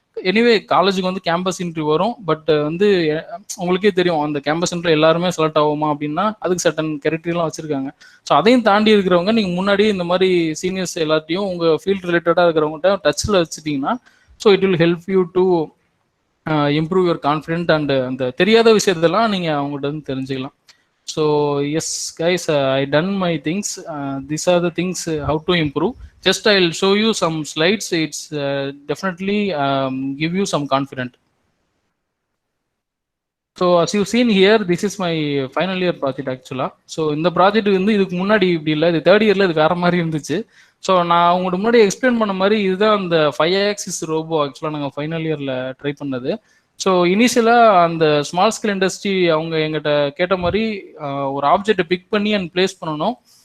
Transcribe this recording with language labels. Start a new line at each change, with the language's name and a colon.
Tamil: Anyway காலேஜுக்கு வந்து campus interview வரும், பட் வந்து உங்களுக்கே தெரியும் அந்த கேம்பஸ் இன்டர்வியூ எல்லாருமே செலக்ட் ஆகுமா அப்படின்னா அதுக்கு சர்டன் கிரைட்டீரியெலாம் வச்சுருக்காங்க. ஸோ அதையும் தாண்டி இருக்கிறவங்க நீங்கள் முன்னாடி இந்த மாதிரி சீனியர்ஸ் எல்லாத்தையும் உங்கள் ஃபீல்ட் ரிலேட்டடாக இருக்கிறவங்ககிட்ட டச்சில் வச்சுட்டிங்கன்னா, so
English: It will help you to improve your confident.
Tamil: And அந்த தெரியாத விஷயத்தெல்லாம் நீங்கள் அவங்கள்ட்ட வந்து தெரிஞ்சுக்கலாம்.
English: So yes guys, I done my things. These are the things how to improve. Just I'll show you some slides. It's definitely give you some confidence. So as you seen here, this is my final year project actually.
Tamil: So இந்த project வந்து இதுக்கு முன்னாடி இப்படி இல்லை, இது third இயர்ல இது வேற மாதிரி இருந்துச்சு. ஸோ நான் உங்களுக்கு முன்னாடி எக்ஸ்பிளைன் பண்ண மாதிரி இதுதான் அந்த 5 ஆக்சிஸ் ரோபோ ஆக்சுவலாக நாங்கள் ஃபைனல் இயர்ல ட்ரை பண்ணது. ஸோ இனிஷியலாக அந்த ஸ்மால் ஸ்கேல் இண்டஸ்ட்ரி அவங்க எங்கிட்ட கேட்ட மாதிரி ஒரு ஆப்ஜெக்டை பிக் பண்ணி அண்ட் பிளேஸ் பண்ணணும்.